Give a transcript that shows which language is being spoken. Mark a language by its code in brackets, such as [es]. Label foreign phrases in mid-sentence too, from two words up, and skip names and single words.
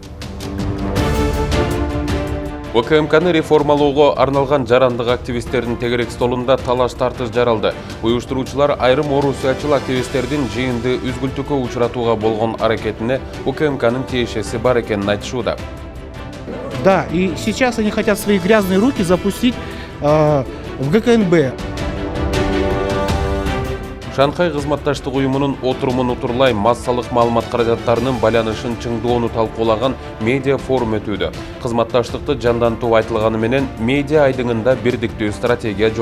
[ky] УКМКны реформалоого арналган жарандык активисттердин тегерек столунда талаш тартыш жаралды. Уюштуруучулар айрым орусиячыл активисттердин жыйынды үзгүлтүүгө учуратууга болгон аракетине УКМКнын тиешеси бар экенин айтышууда. [ru] Да, и сейчас они хотят свои грязные руки запустить в ГКНБ. [ky] Шанхай кызматташтык уюмунун отурумун утурлай массалык маалымат каражаттарынын байланышын чыңдоону талкуулаган медиа форум өтүүдө. Кызматташтыкты жандантуу айтылганы менен медиа айдыңында бирдиктүү стратегия жок.